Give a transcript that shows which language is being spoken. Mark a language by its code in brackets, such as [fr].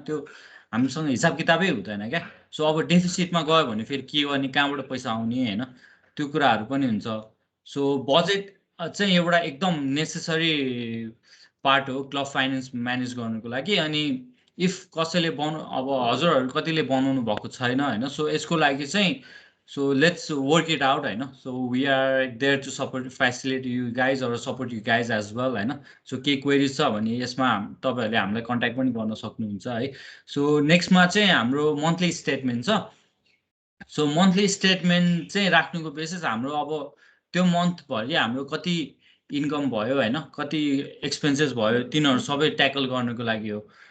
[ne] त्यो हामीसँग हिसाब किताबै हुँदैन क्या। सो अब डेफिसिटमा गयो भने फेरि के गर्ने, कहाँबाट पैसा आउने होइन, त्यो कुराहरू पनि हुन्छ। सो बजेट चाहिँ एउटा एकदम नेसेसरी पार्ट हो क्लब फाइनेन्स म्यानेज गर्नुको लागि। अनि इफ कसैले अब हजुरहरू कतिले बनाउनु भएको छैन होइन, सो यसको लागि चाहिँ [en] so let's work it out [ne] होइन। [en] So we are there to support facility you guys or support you guys as well होइन। [ne] सो के क्वेरिज छ भने यसमा तपाईँहरूले हामीलाई कन्ट्याक्ट पनि गर्न सक्नुहुन्छ है। सो नेक्स्टमा चाहिँ हाम्रो मन्थली स्टेटमेन्ट छ। सो मन्थली स्टेटमेन्ट चाहिँ राख्नुको बेसिस हाम्रो अब त्यो मन्थभरि हाम्रो कति इन्कम भयो होइन, कति एक्सपेन्सेस भयो, तिनीहरू सबै ट्याकल गर्नुको लागि हो।